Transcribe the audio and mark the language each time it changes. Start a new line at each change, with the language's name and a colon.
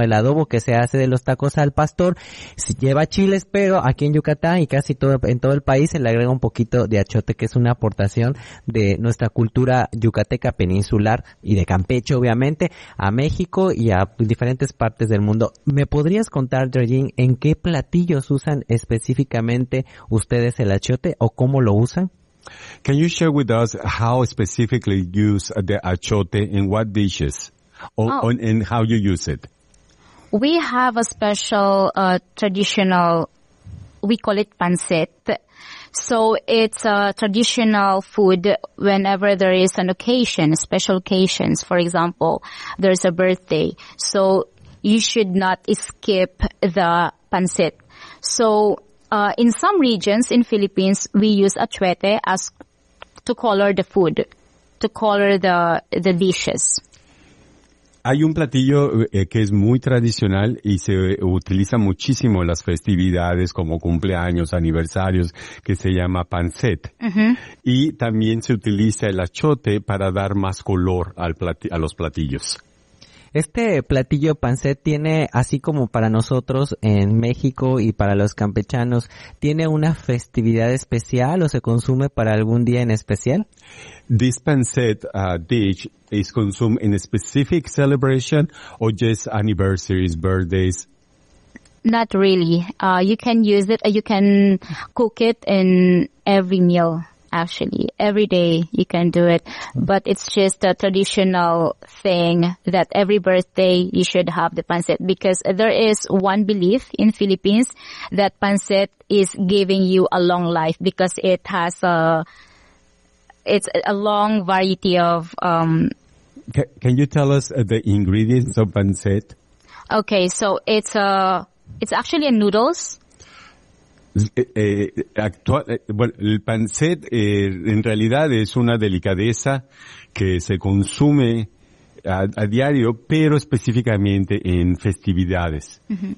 Spanish: El adobo que se hace de los tacos al pastor lleva chiles, pero aquí en Yucatán y casi en todo el país se le agrega un poquito de achiote, que es una aportación de nuestra cultura yucateca peninsular y de Campeche, obviamente, a México y a diferentes partes del mundo. ¿Me podrías contar, Georgine, en qué platillos usan específicamente ustedes el achiote o cómo lo usan?
English: Can you share with us how specifically you use the achiote in what dishes and how you use it? We have a special traditional, we call it pancit. So it's a traditional food whenever there is an occasion, special occasions. For example, there's a birthday. So you should not skip the pancit. So, in some regions in Philippines, we use achiote as to color the food, to color the dishes.
Spanish: Hay un platillo que es muy tradicional y se utiliza muchísimo en las festividades como cumpleaños, aniversarios, que se llama pancit. Uh-huh. Y también se utiliza el achiote para dar más color a los platillos. Este platillo pancit tiene, así como para nosotros en México y para los campechanos, ¿tiene una festividad especial o se consume para algún día en especial?
English: This pancit dish is consumed in a specific celebration or just anniversaries, birthdays? Not really. You can use it, you can cook it in every meal. actually. Every day you can do it, but it's just a traditional thing that every birthday you should have the pancit, because there is one belief in Philippines that pancit is giving you a long life, because it has a long variety of Can you tell us the ingredients of pancit? Okay, so it's actually a noodles.
Spanish: El pancit en realidad es una delicadeza que se consume a diario, pero específicamente en festividades, uh-huh.